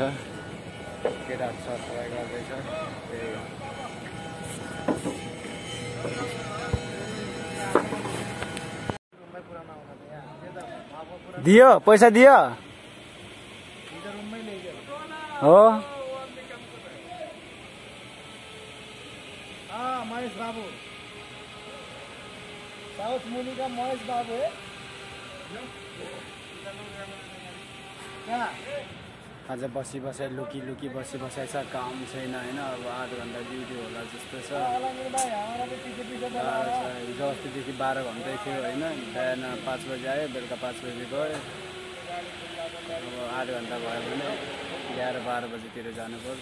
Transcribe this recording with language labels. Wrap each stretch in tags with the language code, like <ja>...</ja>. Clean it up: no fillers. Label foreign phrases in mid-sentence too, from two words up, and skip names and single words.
<ne>केटाहरू सरसफाइ गर्दैछ। दियो पैसा दियो हो।</ne> <hi>महेश बाबू साउथ मूवी का महेश बाबू है क्या?</hi> <ne>आज बसी बसाइ लुकी लुकी बसी बसाइ छ, काम छैन हैन। अब 8 घण्टा ड्युटी होला जस्तो छ। हिजो अस्तिदेखि 12 घण्टै थियो हैन। बिहान 5 बजे आयो, बेलुका 5 बजे गयो। अब 8 घण्टा भयो भने 11-12 बजेतिर जानुपर्छ।</ne>